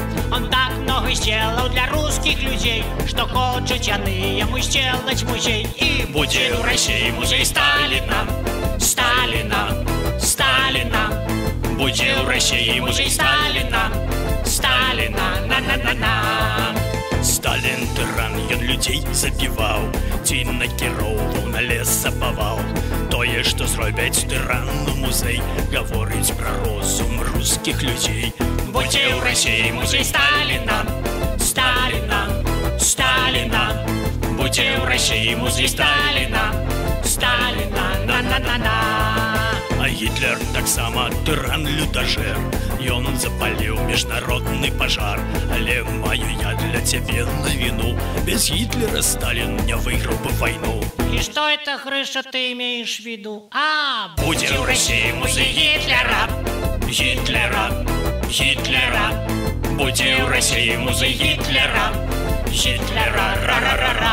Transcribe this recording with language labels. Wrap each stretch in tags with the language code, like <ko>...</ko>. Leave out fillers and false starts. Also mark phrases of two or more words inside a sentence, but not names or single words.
<ru>Он так много сделал для русских людей, что хочут яны ему сделать музей. И будет у России музей Сталина, Сталина, Сталина. Будет у России музей Сталина, Сталина, на-на-на-на. Сталин тиран, ён людей забивал,</ru> <be>ці накіроўваў на лесапавал. Тое, што зробяць тырану музей, гаворыць пра розум рускіх людзей. Будзе ў России музей Сталина, Сталина, Сталина. Будзе ў России музей Сталина, Сталина, на-на-на-на. А Гітлер таксама тыран лютажэр, ён запаліў міжнародны пажар. Але маю я для цябе навіну, без Гітлера Сталин не выйграў бы вайну.</be> <ru>И что это, Грыша, ты имеешь в виду?</ru> <be>Будзе ў России музей Гітлера, Гітлера, Гітлера. Будзе ў России музей Гітлера, Гітлера, ра-ра-ра.</be>